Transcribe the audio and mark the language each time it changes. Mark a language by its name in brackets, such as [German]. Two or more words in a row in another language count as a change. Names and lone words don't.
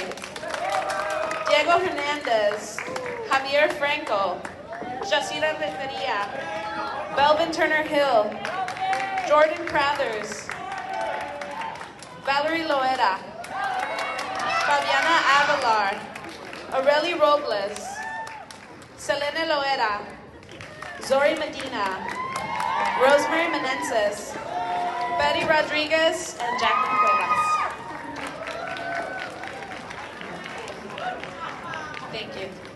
[English] Diego Hernandez, Javier Franco, Jacira Renteria, Belvin Turner Hill, Jordan Crothers, Valerie Loera, Fabiana Avalar, Aurelie Robles, Selena Loera, Zori Medina, Rosemary Menendez, Betty Rodriguez, and Jacqueline Cuevas. Thank you.